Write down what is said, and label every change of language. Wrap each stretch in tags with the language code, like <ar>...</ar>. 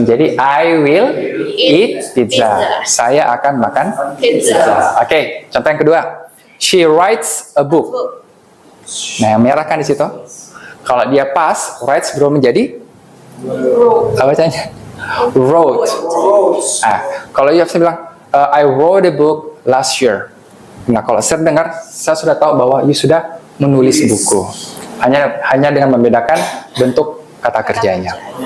<id>Menjadi</id> <en>I will eat pizza.</en> <id>Saya akan makan pizza. Oke, contoh yang kedua.</id> <en>She writes a book.</en> <id>Nah, yang merah kan di situ. Kalau dia pas, writes belum menjadi apa bacanya?</id> <en>Wrote.</en> <id>Nah, kalau</id> <en>you</en> <id>bisa bilang</id> <en>I wrote a book last year.</en> <id>Nah, kalau saya dengar, saya sudah tahu bahwa you sudah menulis buku. Hanya dengan membedakan bentuk kata kerjanya.</id>